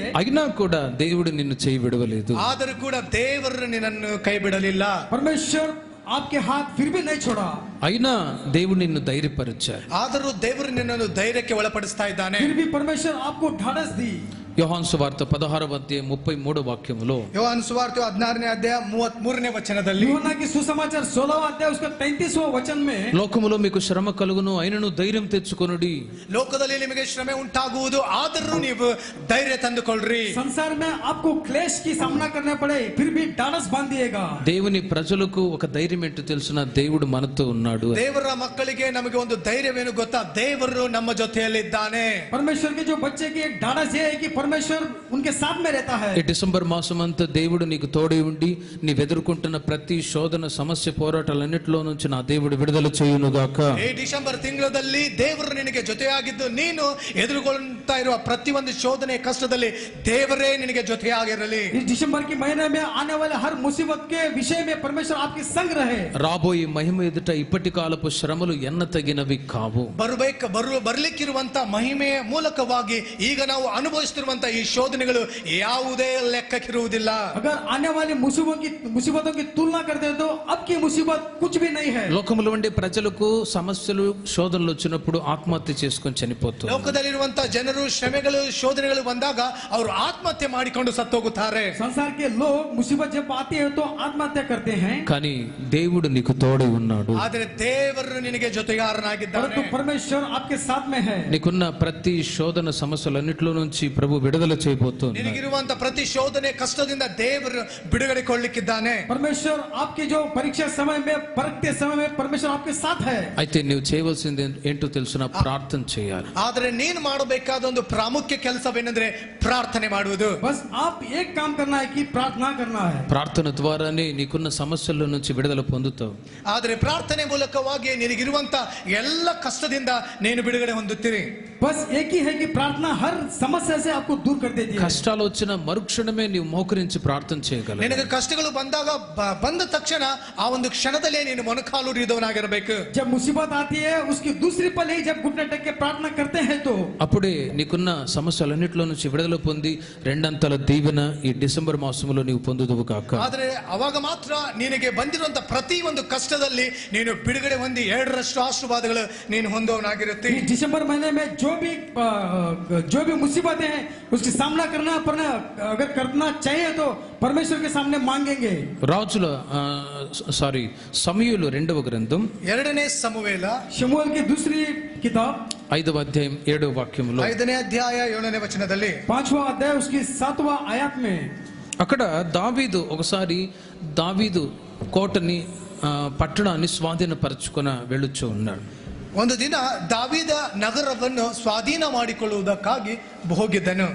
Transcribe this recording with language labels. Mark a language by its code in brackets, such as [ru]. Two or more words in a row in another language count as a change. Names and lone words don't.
[te] అయినా కూడా దేవుడు నిన్ను చేయి విడవలేదు. [kn] ಆದರೂ ಕೂಡ ದೇವರು ನಿನ್ನನ್ನು ಕೈ ಬಿಡಲಿಲ್ಲ. [hi] परमेश्वर आपके हाथ फिर भी नहीं छोड़ा. [te] అయినా దేవుడు నిన్ను ధైర్యపరిచారు. [kn] ಆದರೂ ದೇವರು ನಿನ್ನನ್ನು ಧೈರ್ಯಕ್ಕೆ ಒಳಪಡಿಸ್ತಾ ಇದ್ದಾನೆ. [hi] फिर भी परमेश्वर आपको ढाढ़स दी. [te] యోహాను సువార్త 16వ అధ్యాయం 33వ వాక్యములో, [kn] ಯೋಹಾನ ಸುವಾರ್ತೆ 16ನೇ ಅಧ್ಯಾಯ 33ನೇ ವಚನದಲ್ಲಿ, [hi] यूहन्ना की सुसमाचार 16वां अध्याय उसका 33वां वचन में, [te] లోకములో మీకు శ్రమ కలుగును అయినను ధైర్యం తెచ్చుకొనుడి. [kn] ಲೋಕದಲ್ಲಿ ನಿಮಗೆ ಶ್ರಮೆ ಉಂಟಾಗುವುದು, ಆದರೂ ನೀವು ಧೈರ್ಯ ತಂದುಕೊಳ್ಳ್ರಿ. [hi] संसार में आपको क्लेश की सामना करना पड़े फिर भी ढाढ़स बांधिएगा. [te] దేవుని ప్రజలకు ఒక ధైర్యం ఏంటో తెలుసునా, దేవుడు మనతో ఉన్నాడు. [kn] ದೇವರ ಮಕ್ಕಳಿಗೆ ನಮಗೆ ಒಂದು ಧೈರ್ಯವೇನು ಗೊತ್ತಾ? ದೇವರು ನಮ್ಮ ಜೊತೆಯಲ್ಲಿದ್ದಾನೆ. [hi] परमेश्वर के जो बच्चे की एक ढाढ़स ये है कि परमेश्वर उनके साथ में रहता है. [te] ఈ డిసెంబర్ మాసం అంతా దేవుడు నీకు తోడై ఉండి నీవు ఎదుర్కొంటున్న ప్రతి శోధన, సమస్య, పోరాటాలన్నిటిలో నుంచి నా దేవుడు విడుదల చేయునుగాక. [kn] ಈ ಡಿಸೆಂಬರ್ ತಿಂಗಳಲ್ಲಿ ದೇವರು ನಿನಗೆ ಜೊತೆಯಾಗಿದ್ದು ನೀನು ಎದುರುಗೊಳ್ತಾ ಇರುವ ಪ್ರತಿಯೊಂದು ಶೋಧನೆ, ಕಷ್ಟದಲ್ಲಿ ದೇವರೇ ನಿನಗೆ ಜೊತೆಯಾಗಿರಲಿ. [hi] इस दिसंबर के महीने में आने वाले हर मुसीबत के विषय में परमेश्वर आपके संग रहे. [te] రాబోయే మహిమ ఎదుట ఇప్పటి కాలపు శ్రమలు ఎన్న తగినవి కావు. [kn] ಬರ್ಲಿಕ್ಕಿರುವಂತ ಮಹಿಮೆಯ ಮೂಲಕವಾಗಿ ಈಗ ನಾವು ಅನುಭವಿಸುತ್ತಿರುವಂತ ಈ ಶೋಧನೆಗಳು ಯಾವುದೇ ಲೆಕ್ಕಕ್ಕಿರುವುದಿಲ್ಲ. [hi] अगर आने वाली मुसीबतों की तुलना करते हैं तो अब की मुसीबत कुछ भी नहीं है. [te] లోకములో ఉండే ప్రజలకు సమస్యలు, శోధనలు వచ్చినప్పుడు ఆత్మహత్య చేసుకొని చనిపోతారు. [kn] ಲೋಕದಲ್ಲಿರುವಂತ ಜನರು ಶ್ರಮೆಗಳು, ಶೋಧನೆಗಳು ಬಂದಾಗ ಅವರು ಆತ್ಮಹತ್ಯೆ ಮಾಡಿಕೊಂಡು ಸತ್ತೋಗುತ್ತಾರೆ. [hi] संसार के लोग मुसीबत जब आती है तो आत्महत्या करते हैं. [te] కానీ దేవుడు నీకు తోడై ఉన్నాడు. [kn] ಆದರೆ ದೇವರು ನಿನಗೆ ಜೊತೆಗಾರನಾಗಿದ್ದಾನೆ. [hi] परंतु परमेश्वर आपके साथ में है. [te] నీకున్న ప్రతి శోధన, సమస్యలన్నిటిలో నుంచి ప్రభు విడుదల చేయబోతున్నాడు. [kn] ನಿನಗಿರುವಂತ ಪ್ರತಿ ಶೋಧನೆ, ಕಷ್ಟದಿಂದ ದೇವರು ಬಿಡುಗಡೆ ಕೊಡ್ಲಿಕ್ಕಿದ್ದಾನೆ. [hi] परमेश्वर आपके जो परीक्षा समय में, परखते समय में परमेश्वर आपके साथ है. [te] అయితే నువ్వు చేయవలసింది ఏంటో తెలుసునా, ప్రార్థన చేయాలి. [kn] ಆದರೆ ನೀನು ಮಾಡಬೇಕಾದ ಒಂದು ಪ್ರಾಮುಖ್ಯ ಕೆಲಸವೇನೆಂದ್ರೆ ಪ್ರಾರ್ಥನೆ ಮಾಡುವುದು. [hi] बस आप एक काम करना है कि प्रार्थना करना है. [te] ప్రార్థన ద్వారానే నీకున్న సమస్యల నుంచి విడుదల పొందుతావు. [kn] ಆದರೆ ಪ್ರಾರ್ಥನೆ ಮೂಲಕವಾಗಿ ನಿನಗಿರುವಂತ ಎಲ್ಲ ಕಷ್ಟದಿಂದ ನೀನು ಬಿಡುಗಡೆ ಹೊಂದುತ್ತೀರಿ. [hi] बस एक ही है कि प्रार्थना हर समस्या से आपको दूर कर देती है. [te] కష్టాలు వచ్చిన మరుక్షణమే నీవు మోకరించి ప్రార్థన చేయగలవు. [kn] ನಿನಗೆ ಕಷ್ಟಗಳು ಬಂದಾಗ ಬಂದ ತಕ್ಷಣ ಆ ಒಂದು ಕ್ಷಣದಲ್ಲೇ ನೀನು ಮೊಣಕಾಲೂರಿದವನಾಗಿರಬೇಕು. [hi] जब मुसीबत आती है उसकी दूसरी पल ही जब घुटने टेक के प्रार्थना करते हैं तो [te] అప్పుడే నీకున్న సమస్యలన్నిటిలో నుంచి విడుదల పొంది రెండంతల దీవెన ఈ డిసెంబర్ మాసంలో నీవు పొందుదువు కాక. [kn] ಆದರೆ ಅವಾಗ ಮಾತ್ರ ನಿನಗೆ ಬಂದಿರುವಂತ ಪ್ರತಿ ಒಂದು ಕಷ್ಟದಲ್ಲಿ ನೀನು ಬಿಡುಗಡೆ ಹೊಂದಿ 2ರಷ್ಟು ಆಶೀರ್ವಾದಗಳು ನೀನು ಹೊಂದೋನಾಗಿರುತ್ತೆ. [hi] इस दिसंबर महीने में जो भी मुसीबतें हैं उसकी सामना करना पर अगर करना चाहिए तो परमेश्वर के सामने मांगेंगे. [te] రాజుల సమూయేలు 2వ గ్రంథం [kn] 2ನೇ ಸಮುವೇಲ [hi] शमूएल की दूसरी किताब [te] 5వ అధ్యాయం 7వ వాక్యంలో [kn] 5ನೇ ಅಧ್ಯಾಯ 7ನೇ ವಚನದಲ್ಲಿ [hi] 5वां अध्याय उसकी 7वां आयत में [te] అక్కడ ఒకసారి దావీదు కోటని పట్టణాన్ని స్వాధీనపరచుకొని వెళ్ళుచూ ఉన్నాడు. [kn] ಒಂದು ದಿನ ದಾವೀದ ನಗರವನ್ನು ಸ್ವಾಧೀನ ಮಾಡಿಕೊಳ್ಳುವುದಕ್ಕಾಗಿ ಹೋಗಿದ್ದನು.